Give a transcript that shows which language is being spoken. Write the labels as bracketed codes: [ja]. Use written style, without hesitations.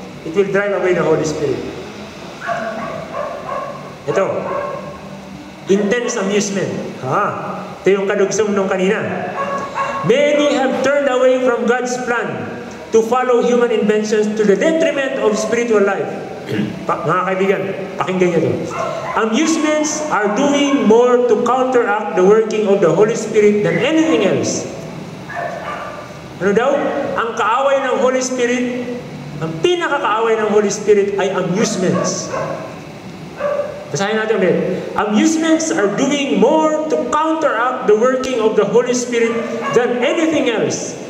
[en] It will drive away the Holy Spirit. [tl] Ito, intense amusement. Ito yung kadugsong nung kanina. [en] Many have turned away from God's plan to follow human inventions to the detriment of spiritual life. [tl] Mga kaibigan, pakinggan niyo ito. [en] Amusements are doing more to counteract the working of the Holy Spirit than anything else. [tl] Ano daw? Ang kaaway ng Holy Spirit, ang pinakakaaway ng Holy Spirit ay amusements. Basahin natin ulit. [en] Amusements are doing more to counteract the working of the Holy Spirit than anything else.